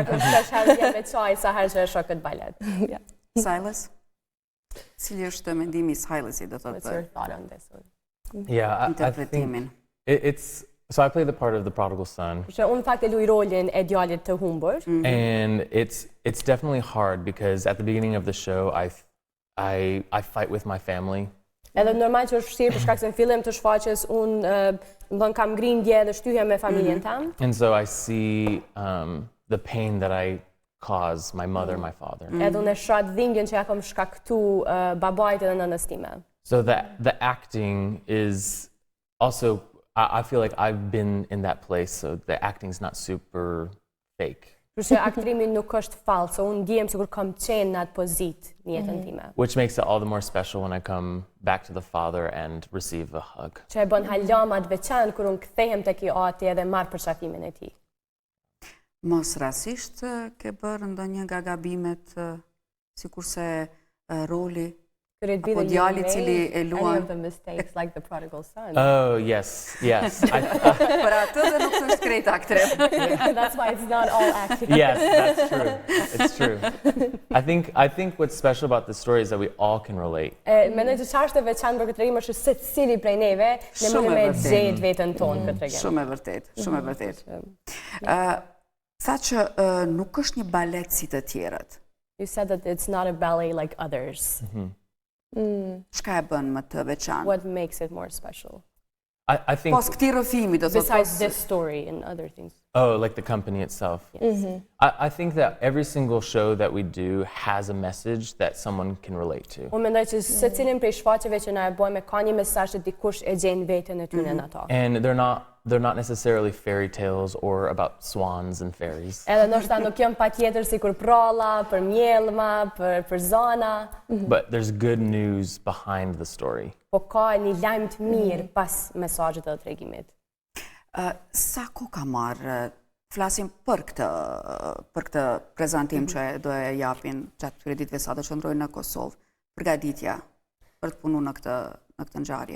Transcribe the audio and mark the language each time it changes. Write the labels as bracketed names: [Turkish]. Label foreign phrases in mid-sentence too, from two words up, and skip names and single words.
[English] Yeah. Silas? [Albanian] Cili është mendimi I Silasit, do të [English] What's your thought on this one? Yeah, I think it's so I play the part of the prodigal son. [Albanian] Që unë fakt e luaj rolin e djalit të humbur. [English] And it's definitely hard because at the beginning of the show I fight with my family. [Albanian] Edhe normal që është vështirë për shkak se në fillim të shfaqjes unë kam grindje dhe shtyhje me familjen tam. [English] And so I see the pain that I cause my mother, my father. [Albanian] Edhe unë e shoh dhimbjen që ja kam shkaktu babait dhe nënës time. [English] So the acting is also I feel like I've been in that place, so the acting's not super fake. [Albanian] Kështu që aktrimi nuk është fallë, so unë ndjem sikur kam qenë në atë pozitë në jetën time. [English] Which makes it all the more special when I come back to the father and receive a hug. [Albanian] Që e bën halama të veçantë kur unë kthehem tek I Ati edhe marr përshakimin e tij. Mos rasisht ke bërë ndonjë nga gabimet sikurse roli apo djali I cili e luan. [English] Any of the mistakes like the prodigal son. Oh, yes. [Albanian] Për atë dhe nuk është krejt aktrem. [English] That's why it's not all acting. Yes, that's true. It's true. I think what's special about this story is that we all can relate. [Albanian] Mendoj se çfarë është e veçantë për këtë tregim është se secili prej neve ne mundemi të gjejmë veten tonë këtë tregim. Shumë e vërtet, shumë e vërtet. Tha që nuk është një balet si të tjerët. [English] You said that it's not a ballet like others. [Albanian] Çka e bën më të veçantë? [English] What makes it more special? I think, [Albanian] Pos këtij rrëfimi, do thotë [English] Besides this story and other things. oh, like the company itself. I think that every single show that we do has a message that someone can relate to. [Albanian] Unë mendoj që secilin prej shfaqjeve që na e bëjmë ka një mesazh që dikush e gjen veten e tyre në ato. [English] And they're not necessarily fairy tales or about swans and fairies. [Albanian] Edhe ndoshta nuk janë patjetër sikur pralla, për mjellma, për zana, [English] But there's good news behind the story. [Albanian] po ka një lajm të mirë pas mesazhit dhe tregimit. Sa kohë ka marrë, flasim për këtë prezantim që do e japin gjatë këtyre ditëve sa do qëndrojnë në Kosovë, përgatitja për të punuar në këtë ngjarje.